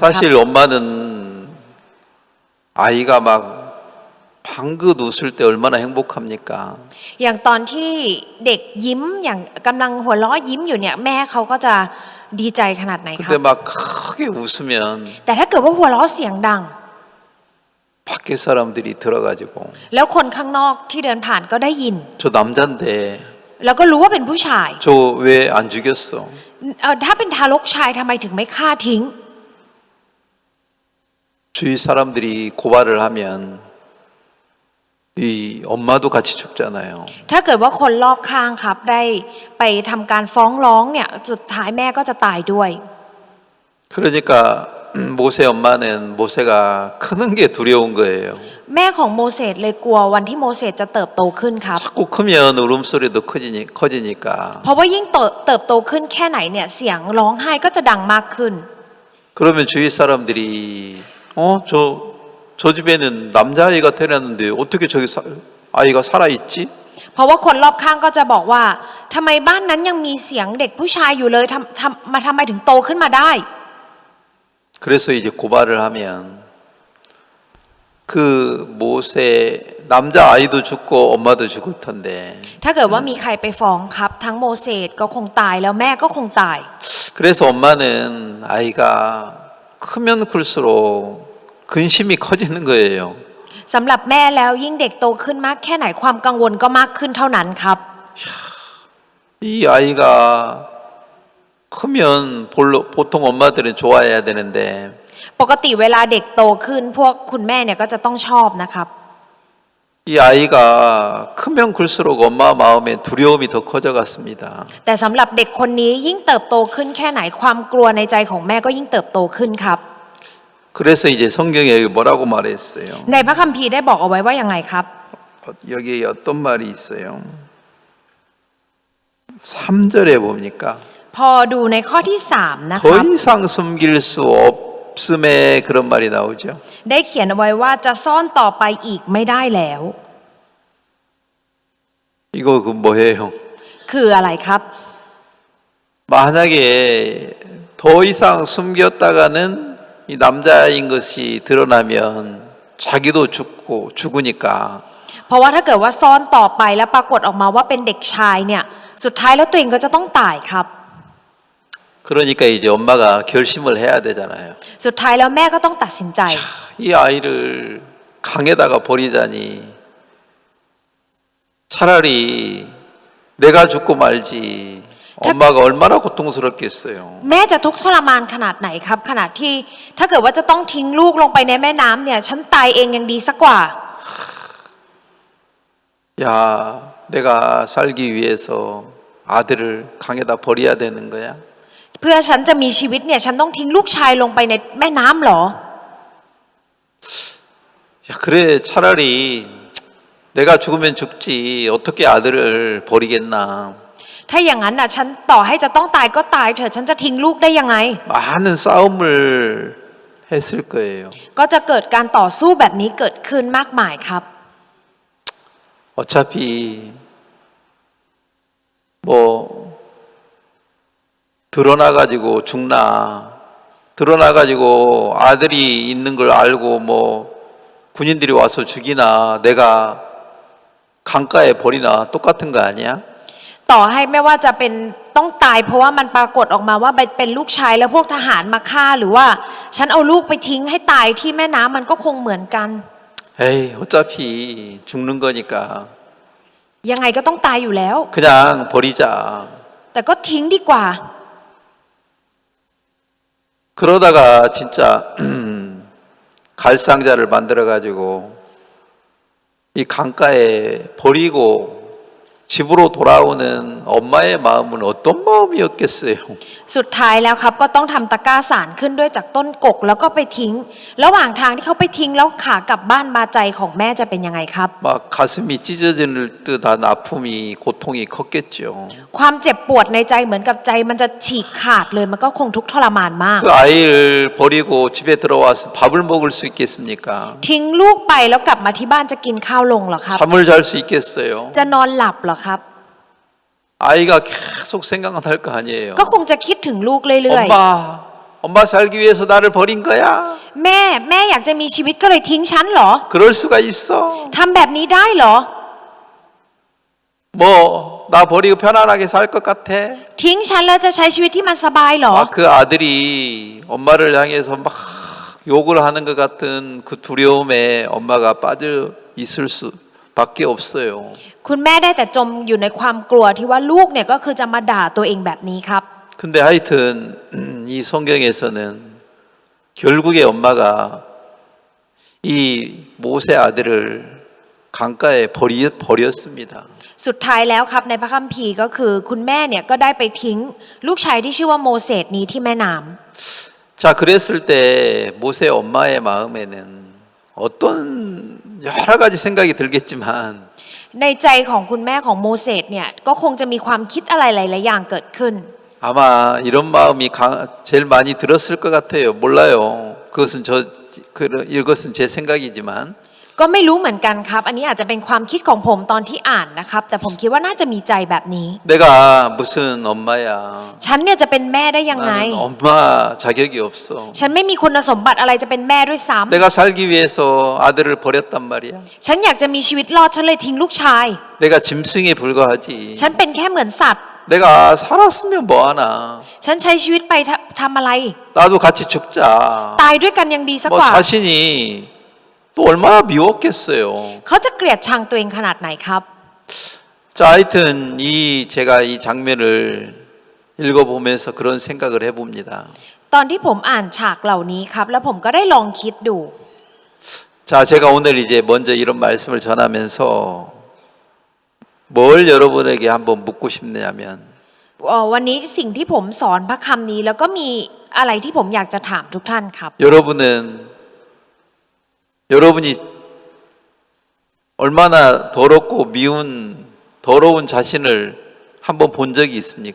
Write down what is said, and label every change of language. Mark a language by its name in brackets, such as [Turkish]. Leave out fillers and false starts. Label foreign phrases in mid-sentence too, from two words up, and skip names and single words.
[Korean] 사실 엄마는 아이가 막 방긋 웃을 때 얼마나 행복합니까? [Thai] อย่างตอนที่เด็กยิ้มอย่างกำลังหัวเราะยิ้มอยู่เนี่ยแม่เขาก็จะดีใจขนาดไหนครับ [Korean] 근데 막 크게 웃으면 [Thai] แต่ถ้าเกิดว่าหัวเราะเสียงดัง [Korean] 밖에 사람들이 들어가지고 [Thai] แล้วคนข้างนอกที่เดินผ่านก็ได้ยิน [Korean] 저 남잔데 [Thai] แล้วก็รู้ว่าเป็นผู้ชาย [Korean] 저 왜 안 죽였어? [Thai] ถ้าเป็นทารกชายทำไมถึงไม่ฆ่าทิ้ง [Korean] 주위 사람들이 고발을 하면 이 엄마도 같이 죽잖아요. [Thai] ถ้าเกิดว่าคนรอบข้างครับได้ไปทำการฟ้องร้องเนี่ยสุดท้ายแม่ก็จะตายด้วย [Korean] 그러니까 모세 엄마는 모세가 크는 게 두려운 거예요. [Thai] แม่ของโมเสสเลยกลัววันที่โมเสสจะเติบโตขึ้นครับ [Korean] 자꾸 크면 울음소리도 커지니까 [Thai] เพราะว่ายิ่งเติบโตขึ้นแค่ไหนเนี่ยเสียงร้องไห้ก็จะดังมากขึ้น [Korean] 그러면 주위 사람들이 저 집에는 남자아이가 태어났는데 어떻게 저기 아이가 살아있지? [Thai] เพราะว่าคนรอบข้างก็จะบอกว่าทำไมบ้านนั้นยังมีเสียงเด็กผู้ชายอยู่เลยทำไมถึงโตขึ้นมาได้ [Korean] 그래서 이제 고발을 하면 그 모세 남자 아이도 죽고 엄마도 죽을 텐데 [Thai] ถ้าเกิดว่ามีใครไปฟ้องครับทั้งโมเสสก็คงตายแล้วแม่ก็คงตาย [Korean] 그래서 엄마는 아이가 크면 클수록 근심이 커지는 거예요. [Thai] สำหรับแม่แล้วยิ่งเด็กโตขึ้นมากแค่ไหนความกังวลก็มากขึ้นเท่านั้นครับ [Korean] 이 아이가 크면 보통 엄마들은 좋아해야 되는데 [Thai] ปกติเวลาเด็กโตขึ้นพวกคุณแม่เนี่ยก็จะต้องชอบนะครับ [Korean] 이 아이가 크면 클수록 엄마 마음에 두려움이 더 커져갔습니다. [Thai] แต่สำหรับเด็กคนนี้ยิ่งเติบโตขึ้นแค่ไหนความกลัวในใจของแม่ก็ยิ่งเติบโตขึ้นครับ [Korean] 그래서 이제 성경에 뭐라고 말했어요? [Thai] ในพระคัมภีร์ได้บอกเอาไว้ว่ายังไงครับ [Korean] 여기에 어떤 말이 있어요? 3절에 봅니까? [Thai] พอดูในข้อที่3นะค [Korean] 더 [Thai] รับ [Korean] 이상 숨길 수 없음에 그런 말이 나오죠. [Thai] ได้เขียนเอาไว้ว่าจะซ่อนต่อไปอีกไม่ได้แล้ว [Korean] 이거 그 뭐예요? [Thai] คืออะไรครับ [Korean] 만약에 더 이상 숨겼다가는 이 남자인 것이 드러나면 자기도 죽으니까 [Thai] เพราะว่าถ้าเกิดว่าซ่อนต่อไปแล้วปรากฏออกมาว่าเป็นเด็กชายเนี่ยสุดท้ายแล้วตัวเองก็จะต้องตายครับ [Korean] 그러니까 이제 엄마가 결심을 해야 되잖아요. [Thai] สุดท้ายแล้วแม่ก็ต้องตัดสินใจ [Korean] 이 아이를 강에다가 버리자니 차라리 내가 죽고 말지. 엄마가 얼마나 고통스럽겠어요. [Thai] แม่จะทุกข์ทรมานขนาดไหนครับขนาดที่ถ้าเกิดว่าจะต้องทิ้งลูกลงไปในแม่น้ำเนี่ยฉันตายเองยังดีสักกว่า [Korean] 야, 내가 살기 위해서 아들을 강에다 버려야 되는 거야? [Thai] เพื่อฉันจะมีชีวิตเนี่ยฉันต้องทิ้งลูกชายลงไปในแม่น้ำเหรอ [Korean] 야, 그래 차라리 내가 죽으면 죽지 어떻게 아들을 버리겠나. [Thai] ถ้าอย่างนั้นน่ะฉันต่อให้จะต้องตายก็ตายเถอะฉันจะทิ้งลูกได้ยังไง [Korean] 많은 싸움을 했을 거예요. [Thai] ก็จะเกิดการต่อสู้แบบนี้เกิดขึ้นมากมายครับ [Korean] 어차피 뭐 드러나가지고 죽나 드러나가지고 아들이 있는 걸 알고 뭐 군인들이 와서 죽이나 내가 강가에 버리나 똑같은 거 아니야? [Thai] ต่อให้ไม่ว่าจะเป็นต้องตายเพราะว่ามันปรากฏออกมาว่าเป็นลูกชายแล้วพวกทหารมาฆ่าหรือว่าฉันเอาลูกไปทิ้งให้ตายที่แม่น้ำมันก็คงเหมือนกัน [Korean] 에이 어차피 죽는 거니까 [Thai] ยังไงก็ต้องตายอยู่แล้ว [Korean] 그냥 버리자. [Thai] แต่ก็ทิ้งดีกว่า [Korean] 그러다가 진짜 갈상자를 만들어 가지고 이 강가에 버리고 집으로 돌아오는 엄마의 마음은 어떤 마음이었겠어요? [Thai] สุดท้ายแล้วครับก็ต้องทำตะกร้าสารขึ้นด้วยจากต้นกกแล้วก็ไปทิ้ง ระหว่างทางที่เขาไปทิ้งแล้วขากลับบ้านมาใจของแม่จะเป็นยังไงครับ [Korean] 막 가슴이 찢어질 듯한 아픔이 고통이 컸겠죠. [Thai] ความเจ็บปวดในใจเหมือนกับใจมันจะฉีกขาดเลยมันก็คงทุกข์ทรมานมาก [Korean] 그 아이를 버리고 집에 들어와서 밥을 먹을 수 있겠습니까? [Thai] ทิ้งลูกไปแล้วกลับมาที่บ้านจะกินข้าวลงเหรอครับ [Korean] 잠을 잘 수 있겠어요? [Thai] จะนอนหลับเหรอครับ [Korean] 아이가 계속 생각날 거 아니에요. [Thai] ก็คงจะคิดถึงลูกเรื่อย [Korean] 엄마 살기 위해서 나를 버린 거야? [Thai] ๆแม่อยากจะมีชีวิตก็เลยทิ้งฉันเหรอ [Korean] 그럴 수가 있어? [Thai] ทำแบบนี้ได้เหรอ [Korean] 뭐 나 버리고 편안하게 살 것 같아? [Thai] ทิ้งฉันแล้วจะใช้ชีวิตที่มันสบายเหรอ [Korean] 그 아들이 엄마를 향해서 막 욕을 하는 것 같은 그 두려움에 엄마가 빠져 있을 수밖에 없어요. [Thai] คุณแม่ได้แต่จมอยู่ในความกลัวที่ว่าลูกเนี่ยก็คือจะมาด่าตัวเองแบบนี้ครับ [Korean] 근데 하여튼 이 성경에서는 결국에 엄마가 이 모세 아들을 강가에 버렸습니다. [Thai] สุดท้ายแล้วครับในพระคัมภีร์ก็คือคุณแม่เนี่ยก็ได้ไปทิ้งลูกชายที่ชื่อว่าโมเสสนี้ที่แม่น้ำ [Korean] 자, 그랬을 때 모세 엄마의 마음에는 어떤 여러 가지 생각이 들겠지만 [Thai] ในใจของคุณแม่ของโมเสสเนี่ยก็คงจะมีความคิดอะไรหลายๆอย่างเกิดขึ้น [Korean] 아마 이런 마음이 제일 많이 들었을 것 같아요. 몰라요. 이것은 제 생각이지만 [Thai] ก็ไม่รู้เหมือนกันครับอันนี้อาจจะเป็นความคิดของผมตอนที่อ่านนะครับแต่ผมคิดว่าน่าจะมีใจแบบนี้ [Korean] 내가 무슨 엄마야. [Thai] ฉันเนี่ยจะเป็นแม่ได้ยังไง [Korean] 나는 엄마 자격이 없어. [Thai] ฉันไม่มีคุณสมบัติอะไรจะเป็นแม่ด้วยซ้ [Korean] 내가 살기 위해서 아들을 버렸단 말이야. [Thai] ำฉันอยากจะมีชีวิตรอดฉันเลยทิ้งลูกชาย [Korean] 내가 짐승에 불과하지. [Thai] ฉันเป็นแค่เหมือนสัตว์ [Korean] 내가 살았으면 뭐하나. [Thai] ฉันใช้ชีวิตไปทำอะไร [Korean] 나도 같이 죽자. [Thai] ตายด้วยกันยังดีสัก [Korean] 뭐 [Thai] กว่า [Korean] 자신이 또 얼마나 미웠겠어요. [Thai] เขาจะเกลียดชังตัวเองขนาดไหนครับ [Korean] 자, 하여튼 제가 이 장면을 읽어보면서 그런 생각을 해봅니다. [Thai] ตอนที่ผมอ่านฉากเหล่านี้ครับแล้วผมก็ได้ลองคิดดู [Korean] 자, 제가 오늘 이제 먼저 이런 말씀을 전하면서 뭘 여러분에게 한번 묻고 싶냐면 [Thai] วันนี้สิ่งที่ผมสอนพระคำนี้แล้วก็มีอะไรที่ผมอยากจะถามทุกท่านครับ [Korean] 여러분이 얼마나 더럽고 더러운 자신을 한번 본 적이 있습니까?